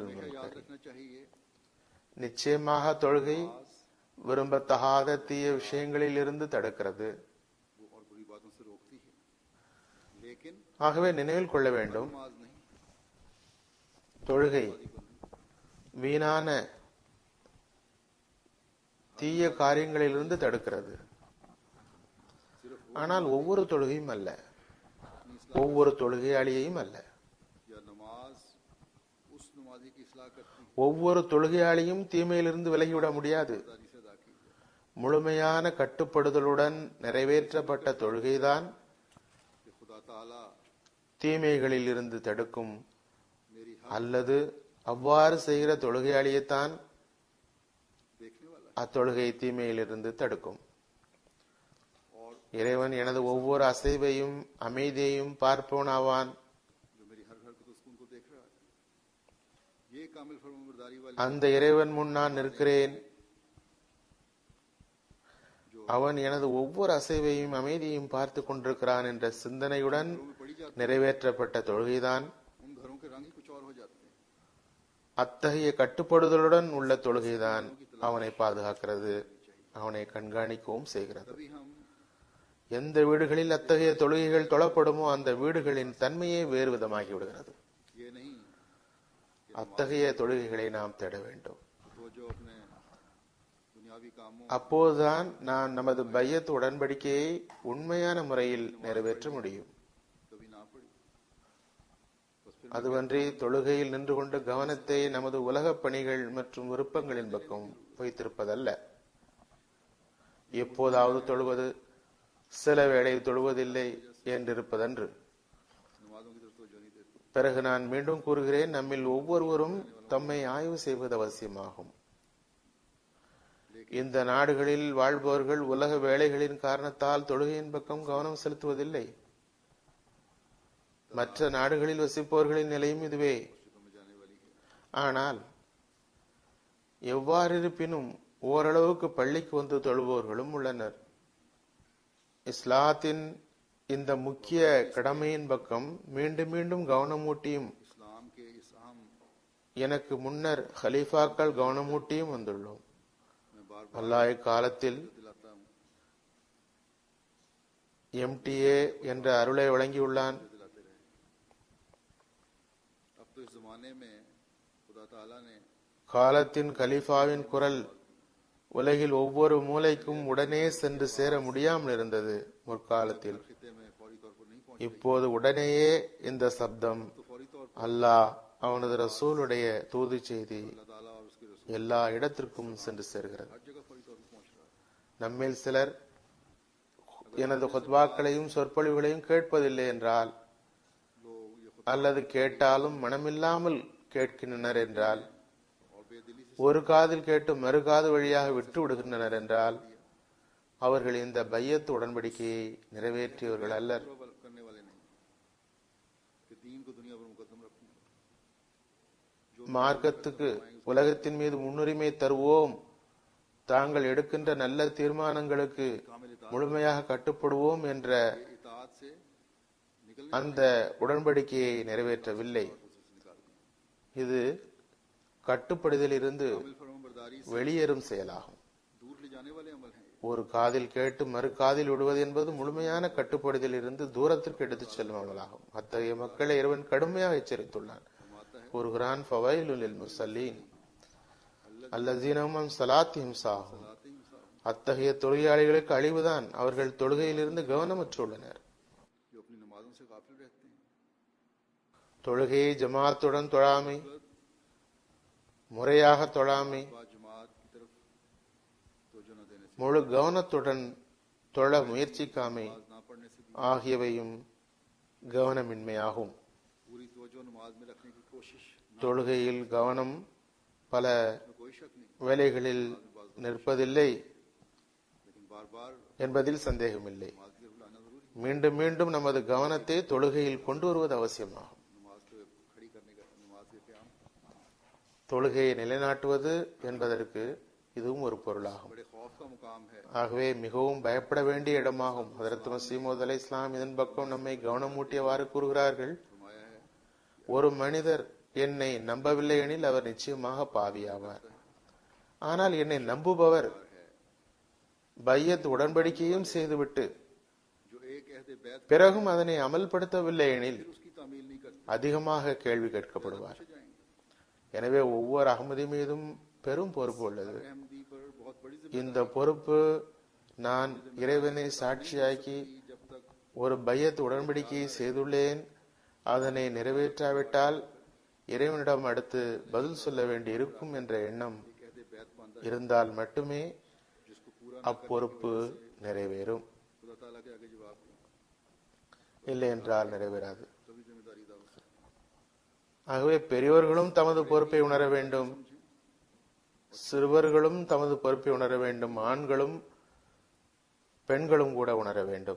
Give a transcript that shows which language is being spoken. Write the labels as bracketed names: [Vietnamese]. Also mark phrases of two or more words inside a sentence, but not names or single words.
[Urdu] याद [Tamil] முன்கர். [Urdu] رکھنا چاہیے. [Tamil] நிச்சயமாக தொழுகை விரும்பத்தகாத தீய விஷயங்களில் இருந்து தடுக்கிறது. [Urdu] وہ اور بری باتوں سے روکتی ہے. लेकिन [Tamil] ஆகவே நினைவில் கொள்ள வேண்டும், [Urdu] نماز نہیں. [Tamil] தொழுகை வீணான தீய காரியங்களிலிருந்து தடுக்கிறது. ஆனால் ஒவ்வொரு தொழுகையும் அல்ல, ஒவ்வொரு தொழுகையாளியையும் அல்ல. [Urdu] یا نماز اس نمازی کی اصلاح کرتی ہے [Tamil] ஒவ்வொரு தொழுகையாளியும் தீமையிலிருந்து விலகிவிட முடியாது. [Urdu] داری سے ادا کی جائے. [Tamil] முழுமையான கட்டுப்படுதலுடன் நிறைவேற்றப்பட்ட தொழுகைதான் [Urdu] کہ خدا تعالیٰ [Tamil] தீமைகளில் இருந்து தடுக்கும். [Urdu] मेरी [Tamil] அல்லது அவ்வாறு செய்கிற தொழுகையாளியைத்தான் [Urdu] دیکھنے والا ہے. [Tamil] அத்தொழுகை தீமையிலிருந்து தடுக்கும். [Urdu] और [Tamil] இறைவன் எனது ஒவ்வொரு அசைவையும் அமைதியையும் பார்ப்பவனாவான். [Urdu] جو میری ہر حرکت اس کو ان کو دیکھ رہا ہے۔ یہ کامل فرمانبرداری والی [Tamil] அந்த इறைவன் முன் நான் நிற்கிறேன், அவன் எனது ஒவ்வொரு அசைவையும் அமைதியையும் பார்த்து கொண்டிருக்கிறான் என்ற சிந்தனையுடன் [Urdu] گھروں میں پڑھی جاتی [Tamil] நிறைவேற்றப்பட்ட தொழுகைதான் [Urdu] है. ان گھروں کے رنگ ہی کچھ اور ہو جاتے ہیں. [Tamil] அத்தகைய கட்டுப்படுதலுடன் உள்ள தொழுகைதான் அவனை பாதுகாக்கிறது, அவனை கண்காணிக்கவும் செய்கிறது. [Urdu] تبھی ہم [Tamil] எந்த வீடுகளில் அத்தகைய தொழுகைகள் தொழப்படுமோ அந்த வீடுகளின் தன்மையே வேறு விதமாகி விடுகிறது. [Urdu] یہ نہیں [Tamil] அத்தகைய தொழுகைகளை நாம் தேட வேண்டும். [Urdu] تو جو اپنے دنیاوی کاموں [Tamil] அப்போதுதான் நாம் நமது பையத் உடன்படிக்கையை உண்மையான முறையில் நிறைவேற்ற முடியும். [Urdu] کبھی نہ پڑھی بس پھر [Tamil] அதுவன்றி தொழுகையில் நின்று கொண்டு கவனத்தை நமது உலகப் பணிகள் மற்றும் விருப்பங்களின் பக்கம் வைத்திருப்பதல்ல. எப்போதாவது தொழுவது, சில வேளை தொழுவதில்லை என்றிருப்பதன்று. [Urdu] نمازوں کی طرف توجہ نہیں دیتے. [Tamil] பிறகு நான் மீண்டும் கூறுகிறேன், நம்மில் ஒவ்வொருவரும் தம்மை ஆய்வு செய்வது அவசியமாகும். இந்த நாடுகளில் வாழ்பவர்கள் உலக வேலைகளின் காரணத்தால் தொழுகையின் பக்கம் கவனம் செலுத்துவதில்லை. மற்ற நாடுகளில் வசிப்பவர்களின் நிலையும் இதுவே. ஆனால் எவ்வாறிருப்பினும் ஓரளவுக்கு பள்ளிக்கு வந்து தொழுபவர்களும் உள்ளனர். இஸ்லாத்தின் இந்த முக்கிய கடமையின் பக்கம் மீண்டும் மீண்டும் கவனமூட்டியும் [Urdu] اسلام کے اس اہم [Tamil] எனக்கு முன்னர் ஹலீஃபாக்கள் கவனமூட்டியும் வந்துள்ளோம். [Urdu] میں بار [Tamil] அல்லாஹ் காலத்தில் [Urdu] دلاتا ہوں, [Tamil] MTA என்ற அருளை வழங்கியுள்ளான். [Urdu] دلاتے رہے. اب تو اس زمانے میں خدا تعالیٰ نے [Tamil] காலத்தின் கலீஃபாவின் குரல் உலகில் ஒவ்வொரு மூலைக்கும் உடனே சென்று சேர முடியாமல் இருந்தது. முற்காலத்தில் [Urdu] خطے میں فوری طور پر نہیں پہنچ, [Tamil] இப்போது உடனேயே இந்த சப்தம் [Urdu] تو فوری طور پر [Tamil] அல்லாஹ் அவனது ரசூலுடைய தூது செய்தி [Urdu] اللہ تعالیٰ اور اس کے رسول [Tamil] எல்லா இடத்திற்கும் சென்று சேர்கிறது. [Urdu] ہر جگہ فوری طور پر پہنچ رہا ہے. [Tamil] நம்மில் சிலர் எனது ஹுத்பாக்களையும் சொற்பொழிவுகளையும் கேட்பதில்லை என்றால், [Urdu] لوگ یہ خود [Tamil] அல்லது கேட்டாலும் மனமில்லாமல் கேட்கின்றனர் என்றால், [Urdu] اور بے دلی سے [Tamil] ஒரு காதில் கேட்டு மறு காது வழியாக விட்டு விடுகின்றனர் என்றால், அவர்கள் இந்த பையத் உடன்படிக்கையை நிறைவேற்றியவர்கள் அல்லர். [Urdu] کرنے والے نہیں کہ دین کو دنیا پر مقدم رکھوں گا. [Tamil] மார்க்கத்துக்கு உலகத்தின் மீது முன்னுரிமை தருவோம், தாங்கள் எடுக்கின்ற நல்ல தீர்மானங்களுக்கு முழுமையாக கட்டுப்படுவோம் என்ற [Urdu] اطاعت سے نکلنے [Tamil] அந்த உடன்படிக்கையை நிறைவேற்றவில்லை. இது கட்டுப்படுதலிருந்து [Urdu] فرمانبرداری سے [Tamil] வெளியேறும் செயலாகும். [Urdu] دور لے جانے والے عمل ہیں. [Tamil] ஒரு காதில் கேட்டு மறு காதில் விடுவது என்பது முழுமையான கட்டுப்படுதலிருந்து தூரத்திற்கு எடுத்துச் செல்லும் அமலாகும். அத்தகைய மக்களை இறைவன் கடுமையாக எச்சரித்துள்ளான். கூறுகிறான், [Arabic] فويل للمصلين الذين هم عن صلاتهم ساهون. [Tamil] அத்தகைய தொழுகையாளிகளுக்கு அழிவுதான், அவர்கள் தொழுகையிலிருந்து கவனமற்றுள்ளனர். [Urdu] جو اپنی نمازوں سے غافل رہتے ہیں. [Tamil] தொழுகையை ஜமாத்துடன் தொழாமை, முறையாக தொழாமை, [Urdu] بعد جماعت کی طرف توجہ نہ دینے سے, [Tamil] முழு கவனத்துடன் தொழ முயற்சிக்காமை [Urdu] نہ پڑھنے سے بھی [Tamil] ஆகியவையும் கவனமின்மையாகும். [Urdu] پوری توجہ نماز میں رکھنے کی کوشش نہ, [Tamil] தொழுகையில் கவனம் பல [Urdu] میں کوئی شک نہیں, [Tamil] வேலைகளில் நிற்பதில்லை [Urdu] لیکن بار بار [Tamil] என்பதில் சந்தேகமில்லை. [Urdu] نماز کی طرف لانا ضروری ہے. [Tamil] மீண்டும் மீண்டும் நமது கவனத்தை தொழுகையில் கொண்டு வருவது அவசியமாகும். [Urdu] نماز کو کھڑی کرنے کا، نماز کے قیام [Tamil] தொழுகையை நிலைநாட்டுவது என்பதற்கு இதுவும் ஒரு பொருளாகும். [Urdu] بڑے خوف کا مقام ہے. [Tamil] ஆகவே மிகவும் பயப்பட வேண்டிய இடமாகும். ஹதரத் மஸீஹ் மவ்ஊத் அலைஹிஸ்ஸலாம் இதன் பக்கம் நம்மை கவனமூட்டியவாறு கூறுகிறார்கள், [Urdu] فرمایا ہے [Tamil] ஒரு மனிதர் என்னை நம்பவில்லை எனில் அவர் நிச்சயமாக பாவியாவார். ஆனால் என்னை நம்புபவர் பையத் உடன்படிக்கையும் செய்துவிட்டு [Urdu] جو ایک عہد بیعت [Tamil] பிறகும் அதனை அமல்படுத்தவில்லை எனில் [Urdu] اس کی تعمیل نہیں کرتے [Tamil] அதிகமாக கேள்வி கேட்கப்படுவார். [Urdu] जाएंगे. [Tamil] எனவே ஒவ்வொரு அகமதி மீதும் பெரும் பொறுப்பு உள்ளது. [Urdu] احمدی پر بہت بڑی [Tamil] இந்த பொறுப்பு, நான் இறைவனை சாட்சியாக்கி [Urdu] جب تک [Tamil] ஒரு பையத் உடன்படிக்கையை செய்துள்ளேன், அதனை நிறைவேற்றாவிட்டால் இறைவனிடம் அடுத்து பதில் சொல்ல வேண்டி இருக்கும் என்ற எண்ணம் [Urdu] عہد بیعت باندھا [Tamil] இருந்தால் மட்டுமே [Urdu] جس کو پورا [Tamil] அப்பொறுப்பு நிறைவேறும். [Urdu] خدا تعالیٰ کے آگے جواب دیں, [Tamil] இல்லை என்றால் நிறைவேறாது. [Urdu] تبھی ذمہ داری ادا ہو سکتی [Tamil] ஆகவே பெரியோர்களும் தமது பொறுப்பை உணர வேண்டும், சிறுவர்களும் தமது பொறுப்பை உணர வேண்டும், ஆண்களும் பெண்களும் கூட உணர வேண்டும்.